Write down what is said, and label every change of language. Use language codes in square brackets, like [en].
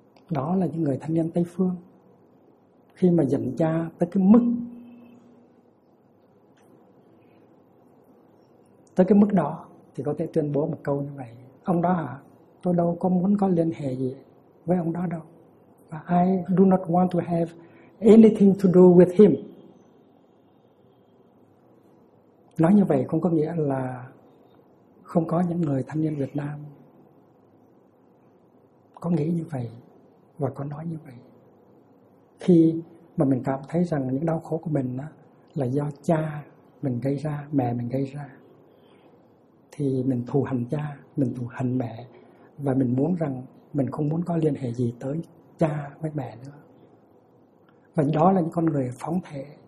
[vi] Đó là những người thanh niên Tây Phương. Khi mà giận cha tới cái mức đó thì có thể tuyên bố một câu như vậy: ông đó hả, tôi đâu có muốn có liên hệ gì với ông đó đâu. [en] I do not want to have anything to do with him. [vi] Nói như vậy không có nghĩa là không có những người thanh niên Việt Nam có nghĩ như vậy và có nói như vậy. Khi mà mình cảm thấy rằng những đau khổ của mình là do cha mình gây ra, mẹ mình gây ra, thì mình thù hận cha, mình thù hận mẹ, và mình muốn rằng mình không muốn có liên hệ gì tới cha với mẹ nữa. Và đó là những con người phóng thể,